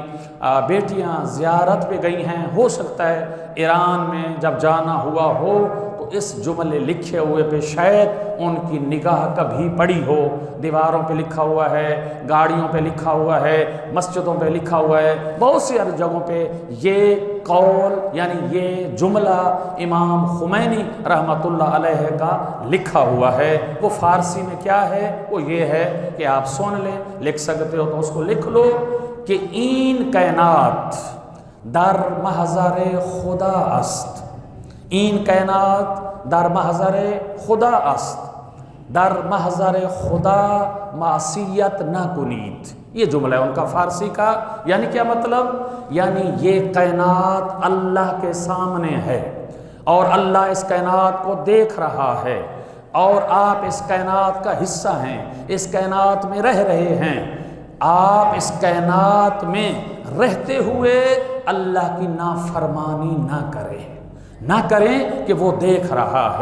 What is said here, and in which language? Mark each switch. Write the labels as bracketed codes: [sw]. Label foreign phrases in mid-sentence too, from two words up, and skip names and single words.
[ur] بیٹیاں زیارت پہ گئی ہیں، ہو سکتا ہے ایران میں جب جانا ہوا ہو تو اس جملے لکھے ہوئے پہ شاید ان کی نگاہ کبھی پڑی ہو، دیواروں پہ لکھا ہوا ہے، گاڑیوں پہ لکھا ہوا ہے، مسجدوں پہ لکھا ہوا ہے، بہت سی جگہوں پہ یہ قول یعنی یہ جملہ امام خمینی [ar] رحمۃ اللہ علیہ [ur] کا لکھا ہوا ہے۔ وہ فارسی میں کیا ہے؟ وہ یہ ہے کہ آپ سن لیں، لکھ سکتے ہو تو اس کو لکھ لو کہ [fa] این کائنات در محضر خدا است، این کائنات در محضر خدا است، در محضر خدا معصیت نہ کنید۔ [ur] یہ جملہ ہے ان کا فارسی کا، یعنی کیا مطلب؟ یعنی یہ کائنات اللہ کے سامنے ہے اور اللہ اس کائنات کو دیکھ رہا ہے اور آپ اس کائنات کا حصہ ہیں، اس کائنات میں رہ رہے ہیں، آپ اس کائنات میں رہتے ہوئے اللہ کی نافرمانی نہ کریں کہ وہ دیکھ رہا ہے۔